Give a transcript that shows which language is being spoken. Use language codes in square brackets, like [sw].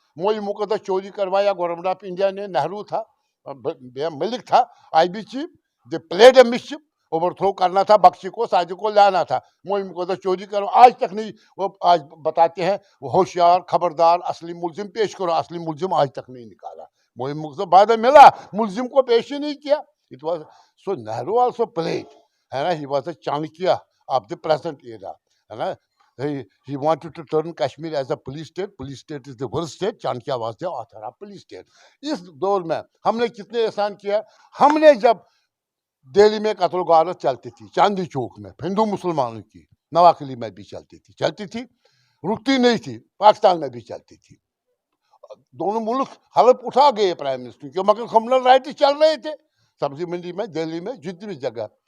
[ur] موئی مقدس چوری کروایا گورنمنٹ آف انڈیا نے, نہرو تھا, ملک تھا, IB chief. [en] they played a mischief, [ur] over through کرنا تھا, بخشی کو, صادق کو لانا تھا. موئی مقدس چوری کرو, آج تک نہیں. وہ آج بتاتے ہیں وہ ہوشیار, خبردار, اصلی ملزم پیش کرو, اصلی ملزم آج تک نہیں نکالا. موئی مقدس بعد میں ملا, ملزم کو پیش ہی نہیں کیا. [en] It was so Nehru also played, [ur] ہے نا. [en] He was a Chanakya of the present era, ہے نا. He wanted to turn Kashmir as a police state. Police state is the worst state. Chanakya was the author of police state. [ur] اس دور میں ہم نے کتنے احسان کیا. ہم نے جب دہلی میں قتل و غارت چلتی تھی چاندی چوک میں ہندو مسلمانوں کی, نواکلی میں بھی چلتی تھی رکتی نہیں تھی, پاکستان میں بھی چلتی تھی. دونوں ملک حلف اٹھا گئے پرائم منسٹر کے, مگر کمیونل رائٹس چل رہے تھے سبزی منڈی میں, دہلی میں, جتنی بھی جگہ.